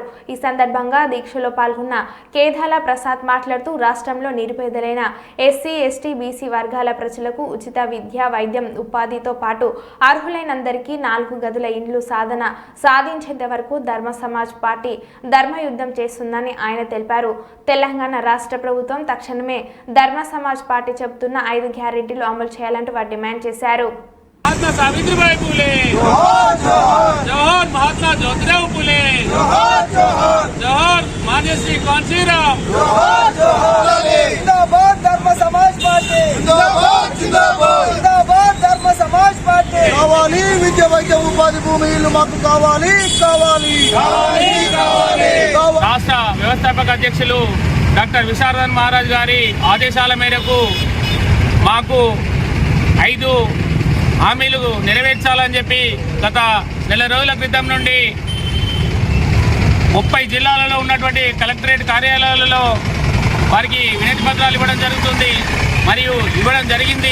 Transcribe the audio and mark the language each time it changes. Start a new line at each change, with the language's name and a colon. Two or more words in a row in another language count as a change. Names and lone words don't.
Telugu: ఈ సందర్భంగా దీక్షలో పాల్గొన్న కేదాల ప్రసాద్ మాట్లాడుతూ రాష్ట్రంలో నిరుపేదలైన ఎస్సీ, ఎస్టీ, బీసీ వర్గాల ప్రజలకు ఉచిత విద్య, వైద్యం, ఉపాధితో పాటు అర్హులైనందరికీ 4 గదుల ఇండ్లు సాధించేంత వరకు ధర్మ సమాజ్ పార్టీ ధర్మయుద్ధం చేస్తుందని ఆయన తెలిపారు. తెలంగాణ రాష్ట్ర ప్రభుత్వం తక్షణమే ధర్మ సమాజ్ పార్టీ చెబుతున్న 5 గ్యారెంటీలు అమలు చేయాలంటూ వారు డిమాండ్ చేశారు. మహాత్మా సావిత్రీబాయి ఫులే జోహార్, మహాత్మా జ్యోతిరావు ఫులే జోహార్, మాన్యశ్రీ కాన్షీరాం జిందాబాద్, ధర్మ సమాజ్ పార్టీ జిందాబాద్, ధర్మ సమాజ్ పార్టీ కావాలి విద్య వైద్య ఉపాధి భూమి ఇల్లు మాకు కావాలి. రాష్ట్ర వ్యవస్థాపక అధ్యక్షులు డాక్టర్ విశారదన్ మహారాజ్ గారి ఆదేశాల మేరకు మాకు 5 హామీలు నెరవేర్చాలని చెప్పి గత నెల రోజుల క్రితం నుండి 30 జిల్లాలలో ఉన్నటువంటి కలెక్టరేట్ కార్యాలయాలలో వారికి వినతి పత్రాలు ఇవ్వడం జరిగింది.